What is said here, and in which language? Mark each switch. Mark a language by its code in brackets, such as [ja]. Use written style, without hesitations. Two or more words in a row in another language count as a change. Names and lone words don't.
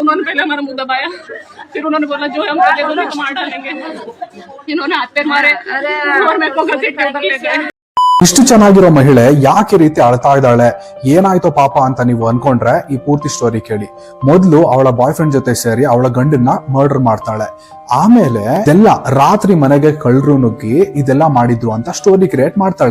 [hi] उन्होंने पहले हमारा मुंह दबाया, फिर उन्होंने बोला जो हम कर देंगे तो मार डालेंगे। इन्होंने हाथ पैर मारे और मेरे को घसीट के उधर ले गए। [kn] ಇಷ್ಟು ಚೆನ್ನಾಗಿರೋ ಮಹಿಳೆ ಯಾಕೆ ರೀತಿ ಅಳ್ತಾ ಇದ್ದಾಳೆ, ಏನಾಯ್ತೋ ಪಾಪ ಅಂತ ನೀವು ಅನ್ಕೊಂಡ್ರೆ ಈ ಪೂರ್ತಿ ಸ್ಟೋರಿ ಕೇಳಿ. ಮೊದಲು ಅವಳ [en] boy friend [kn] ಜೊತೆ ಸೇರಿ ಅವಳ ಗಂಡನ್ನ ಮರ್ಡರ್ ಮಾಡ್ತಾಳೆ. ಆಮೇಲೆ ಇದೆಲ್ಲ ರಾತ್ರಿ ಮನೆಗೆ ಕಳ್ಳರು ನುಗ್ಗಿ ಇದೆಲ್ಲ ಮಾಡಿದ್ರು ಅಂತ [en] story create [kn] ಮಾಡ್ತಾಳೆ.